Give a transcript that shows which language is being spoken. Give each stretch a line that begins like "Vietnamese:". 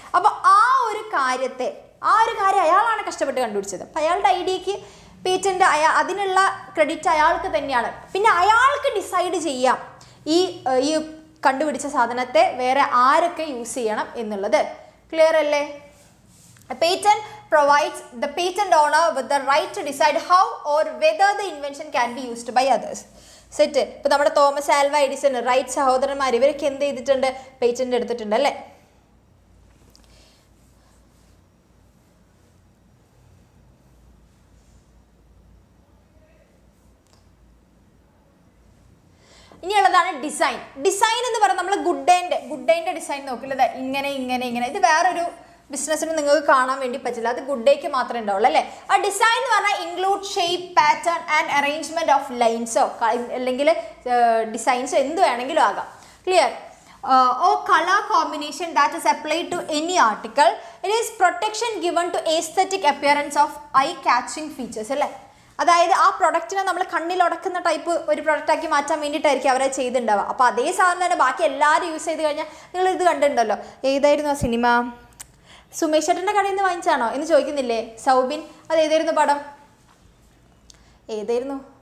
Malayalam: അപ്പോൾ ആ ഒരു കാര്യം അയാളാണ് കഷ്ടപ്പെട്ട് കണ്ടുപിടിച്ചത്. അപ്പം അയാളുടെ ഐഡിയക്ക് പേറ്റന്റ് അതിനുള്ള ക്രെഡിറ്റ് അയാൾക്ക് തന്നെയാണ്. പിന്നെ അയാൾക്ക് ഡിസൈഡ് ചെയ്യാം ഈ കണ്ടുപിടിച്ച സാധനത്തെ വേറെ ആരൊക്കെ യൂസ് ചെയ്യണം എന്നുള്ളത്. ക്ലിയർ അല്ലേ?
English: Patent provides the patent owner with the right to decide how or whether the invention can be used by others.
Malayalam: Set. ഇപ്പോൾ നമ്മുടെ തോമസ് ആൽവ എഡിസൺ, റൈറ്റ് സഹോദരന്മാർ, ഇവരൊക്കെ എന്ത് ചെയ്തിട്ടുണ്ട്? പേറ്റന്റ് എടുത്തിട്ടുണ്ട് അല്ലേ. ഇനിയുള്ളതാണ് ഡിസൈൻ. ഡിസൈൻ എന്ന് പറയുന്നത് നമ്മൾ ഗുഡ്ഡേൻ്റെ ഡിസൈൻ നോക്കില്ല, ഇങ്ങനെ ഇത് വേറൊരു ബിസിനസ്സിന് നിങ്ങൾക്ക് കാണാൻ വേണ്ടി പറ്റില്ല, അത് ഗുഡ് ഡേക്ക് മാത്രമേ ഉണ്ടാവുള്ളൂ അല്ലേ. ആ ഡിസൈൻ എന്ന് പറഞ്ഞാൽ include shape, pattern and arrangement of ലൈൻസോ അല്ലെങ്കിൽ ഡിസൈൻസോ എന്ത് വേണമെങ്കിലും ആകാം.
English: Clear? or color combination that is applied to any article. It is protection given to aesthetic appearance of eye-catching features
Malayalam: അല്ലേ. അതായത് ആ പ്രൊഡക്റ്റിനെ നമ്മൾ കണ്ണിലുടക്കുന്ന ടൈപ്പ് ഒരു പ്രൊഡക്റ്റാക്കി മാറ്റാൻ വേണ്ടിയിട്ടായിരിക്കും അവരെ ചെയ്തിട്ടുണ്ടാവുക. അപ്പോൾ അതേ സാധനം തന്നെ ബാക്കി എല്ലാവരും യൂസ് ചെയ്ത് കഴിഞ്ഞാൽ നിങ്ങൾ ഇത് കണ്ടിട്ടുണ്ടല്ലോ, ഏതായിരുന്നു ആ സിനിമ? സുമേഷ് ചേട്ടൻ്റെ കടയിൽ നിന്ന് വാങ്ങിച്ചാണോ എന്ന് ചോദിക്കുന്നില്ലേ സൗബിൻ? അത് ഏതായിരുന്നു പടം? ഏതായിരുന്നു?